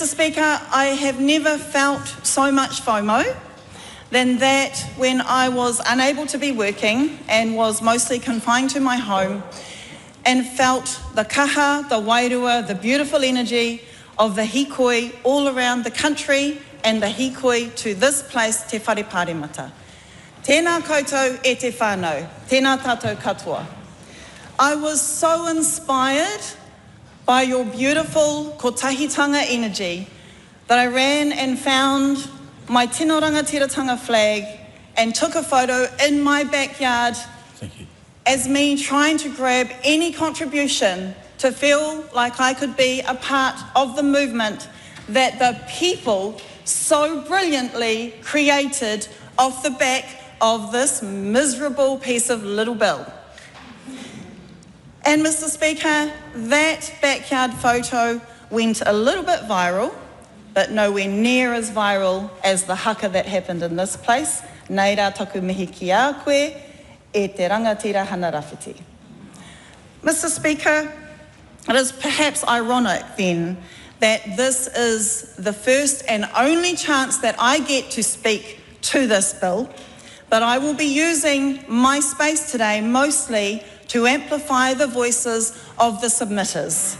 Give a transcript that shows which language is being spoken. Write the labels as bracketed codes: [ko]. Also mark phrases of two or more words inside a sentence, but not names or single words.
[en] Speaker, I have never felt so much FOMO than that when I was unable to be working and was mostly confined to my home and felt the kaha, the wairua, the beautiful energy of the hikoi all around the country and the hikoi to this place, Te Whare Pāremata. [mi] Tēnā koutou e te whānau, tēnā tātou katoa. [en] I was so inspired by your beautiful kotahitanga energy that I ran and found my Tino Rangatiratanga flag and took a photo in my backyard. Thank you. As me trying to grab any contribution to feel like I could be a part of the movement that the people so brilliantly created off the back of this miserable piece of little bill. And Mr. Speaker, that backyard photo went a little bit viral, but nowhere near as viral as the haka that happened in this place. [mi] Nei rā taku mihi ki a koe, e te rangatira hana rāwhiti. [en] Mr. Speaker, it is perhaps ironic then that this is the first and only chance that I get to speak to this bill, but I will be using my space today mostly to amplify the voices of the submitters.